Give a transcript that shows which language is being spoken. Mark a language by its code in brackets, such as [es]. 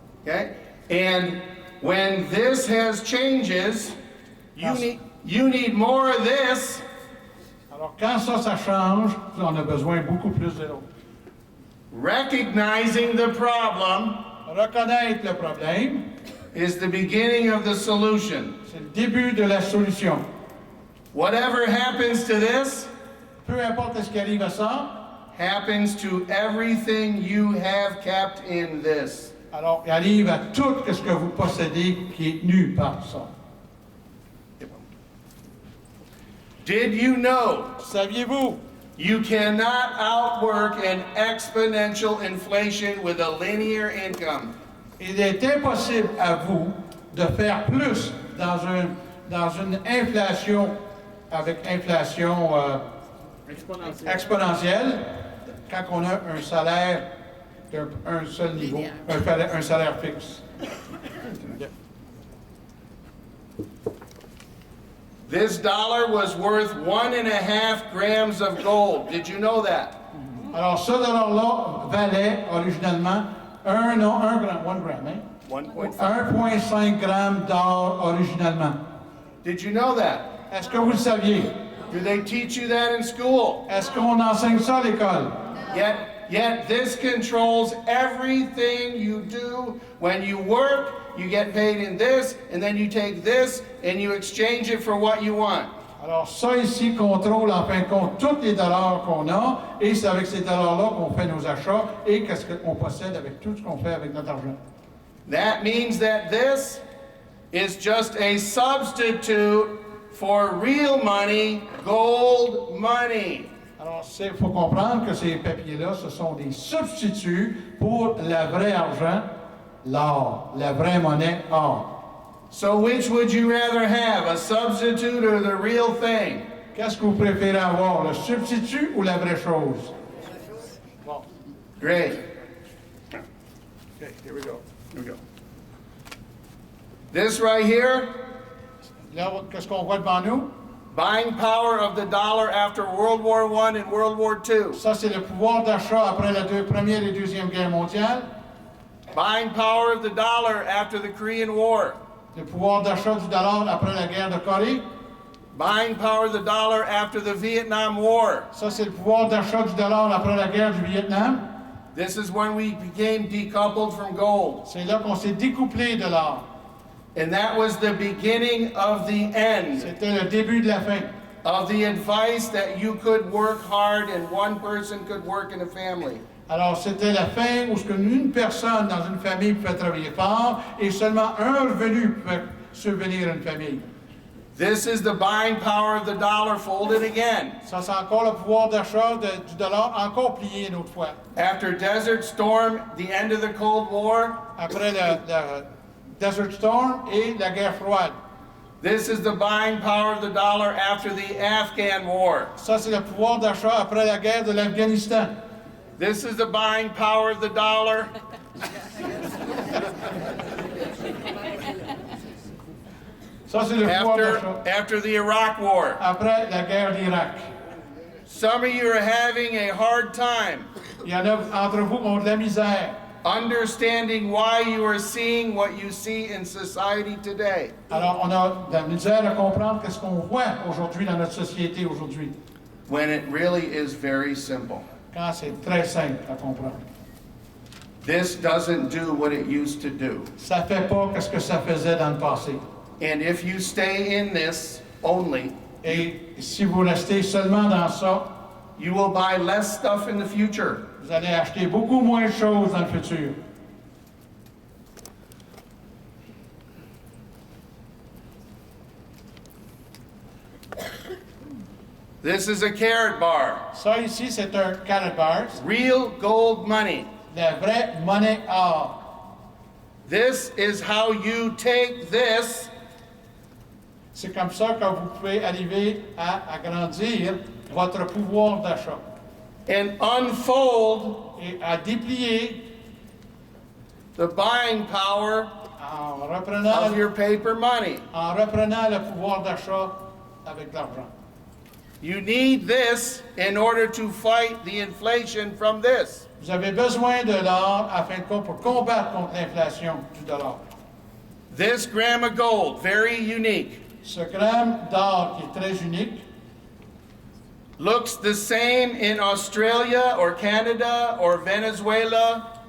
[en] Okay? And when this has changes, you need more of this. [fr] Alors, quand ça change, on a besoin beaucoup plus de l'autre. [en] Recognizing the problem [fr] Reconnaître le problème, [en] is the beginning of the solution. [fr] c'est le début de la solution. [en] Whatever happens to this [fr] Peu importe ce qui arrive à ça, [en] happens to everything you have kept in this. [fr] alors il arrive à tout ce que vous possédez qui est tenu par ça. [en] Did you know [fr] Saviez-vous? [en] you cannot outwork an exponential inflation with a linear income? [fr] Il est impossible à vous de faire plus dans une inflation avec inflation exponentielle quand on a un salaire d'un seul niveau, un salaire fixe. [en] This dollar was worth 1.5 grams of gold. Did you know that? [fr] Alors, ce dollar-là valait originellement 1 gramme, hein? 1,5 grammes d'or originellement. [en] Did you know that? [fr] Est-ce que vous le saviez? [en] Do they teach you that in school? [fr] Est-ce qu'on enseigne ça à l'école? [en] Yet this controls everything you do. When you work, you get paid in this, and then you take this, and you exchange it for what you want. [fr] Alors, ça ici contrôle en fin de compte tous les dollars qu'on a, et c'est avec ces dollars-là qu'on fait nos achats, et qu'est-ce qu'on possède avec tout ce qu'on fait avec notre argent. [en] That means that this is just a substitute for real money, gold money. [fr] Alors, il faut comprendre que ces papiers-là, ce sont des substituts pour le vrai argent, l'or, la vraie monnaie or. [en] So which would you rather have, a substitute or the real thing? [fr] Qu'est-ce que vous préférez avoir, le substitut ou la vraie chose? Bon, [en] Great. okay, here we go. Here we go. This right here, [fr] Là, qu'est-ce qu'on voit devant nous? [en] buying power of the dollar after World War I and World War II. [fr] Ça, c'est le pouvoir d'achat après la Première et Deuxième Guerre mondiale. [en] Buying power of the dollar after the Korean War. [fr] Le pouvoir d'achat du dollar après la guerre de Corée. [en] Buying power of the dollar after the Vietnam War. [fr] Ça, c'est le pouvoir d'achat du dollar après la guerre du Vietnam. [en] This is when we became decoupled from gold. [fr] C'est là qu'on s'est découplé de l'or. [en] And that was the beginning of the end [fr] C'était le début de la fin. [en] of the advice that you could work hard and one person could work in a family. [fr] Alors, c'était la fin où ce que une personne dans une famille pouvait travailler fort et seulement un revenu pouvait subvenir à une famille. [en] This is the buying power of the dollar folded again. [fr] Ça, c'est encore le pouvoir d'achat du dollar encore plié une autre fois. [en] After Desert Storm, the end of the Cold War, [fr] Après le Desert Storm et la guerre froide. [en] this is the buying power of the dollar after the Afghan War. [fr] Ça, c'est le pouvoir d'achat après la guerre de l'Afghanistan. [en] This is the buying power of the dollar [fr] Ça, c'est le pouvoir d'achat [en] after the Iraq War. [fr] après la guerre d'Irak. [en] Some of you are having a hard time [fr] Il y en a entre vous qui ont de la misère. [en] understanding why you are seeing what you see in society today. [fr] Alors, on a de la misère à comprendre qu'est-ce qu'on voit aujourd'hui dans notre société aujourd'hui, [en] When it really is very simple. [fr] quand c'est très simple à comprendre. [en] This doesn't do what it used to do. [fr] Ça fait pas qu'est-ce que ça faisait dans le passé. [en] And if you stay in this only, [fr] Et si vous restez seulement dans ça, [en] you will buy less stuff in the future. [fr] vous allez acheter beaucoup moins de choses dans le futur. [en] This is a Karatbar, [fr] Ça ici, c'est un Karatbars, [en] real gold money. [fr] la vraie monnaie or. [en] This is how you take this [fr] C'est comme ça que vous pouvez arriver à agrandir votre pouvoir d'achat [en] and unfold [fr] et à déplier [en] the buying power [fr] en [en] of your paper money. [fr] reprenant le pouvoir d'achat avec l'argent. [en] You need this in order to fight the inflation from this. [fr] Vous avez besoin de l'or afin de pour combattre contre l'inflation du dollar. [en] This gram of gold, very unique, [fr] Ce gramme d'or qui est très unique [en] looks the same in Australia or Canada or Venezuela,